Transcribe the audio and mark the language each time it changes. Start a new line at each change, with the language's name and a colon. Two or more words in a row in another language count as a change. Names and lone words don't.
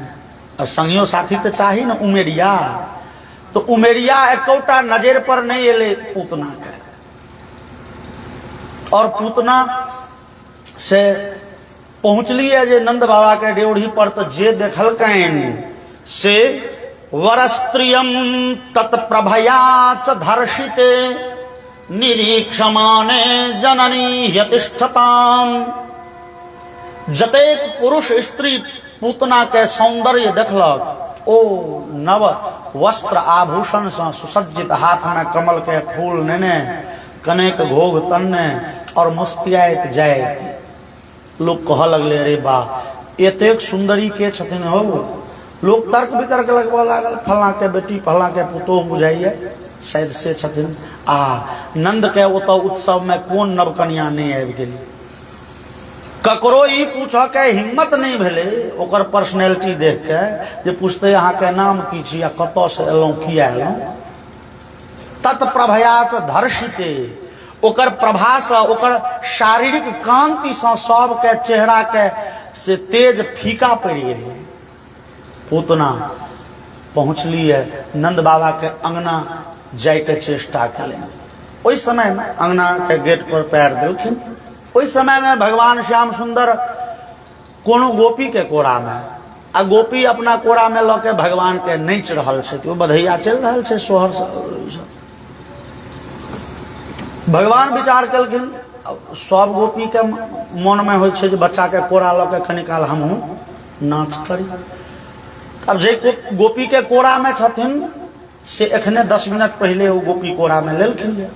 Maithili: और संगियो साथी तो चाही न उमेरिया। तो उमेरिया एकोटा नजर पर नहीं एले पूतना के। और पूतना से पहुंचलिए जे नंद बाबा के ड्योढ़ी पर तो जे देखलकैन से
Sanskrit: वरस्त्रियम तत्प्रभया च धर्षिते निरीक्षमाने जननी यतिष्ठताम।
Maithili: जतेक पुरुष स्त्री पूतना के सौंदर्य देखलक ओ नव वस्त्र आभूषण से सुसज्जित, हाथ में कमल के फूल नेने, कनेक घोघ तन्ने और मुस्कियात जायत। लोग कह लगले अरे वाह एतेक सुंदरी के छथिन हो। लोग तर्क वितर्क लगबा लागल, फला के बेटी फला के पुतोह बुझाइए शायद से छथिन। नंद के ओत उत्सव में कोन नवकन्या नहीं आबि गेली। ककरो ई पूछो के हिम्मत नहीं भेले ओकर पर्सनैलिटी देख के जे पूछते अहाँ के नाम की छी आ कतौ से एलौं किया एलौं।
Sanskrit: तत्प्रभयाच धर्षिते
Maithili: ओकर प्रभा से ओकर शारीरिक कांति से सब के चेहरा के से तेज फीका पड़ गेलै। पूतना पहुंचलिए नंद बाबा के अंगना जाय के चेष्टा करें। ओहि समय में अंगना के गेट पर पैर देलखिन। ओहि समय में भगवान श्याम सुंदर कोनो गोपी के कोरा में आ गोपी अपना कोरा में लऽ के भगवान के नच रहल छै। तो बधैया चल रहल छै सोहर से। भगवान विचार केलखिन सब गोपी के मन में होइ छै जे बच्चा के कोरा लऽ के कनि काल हमहूँ नाच करी। अब जे गोपी के कोरा में छथिन से एखने 10 मिनट पहले वो गोपी कोरा में लेलखिन।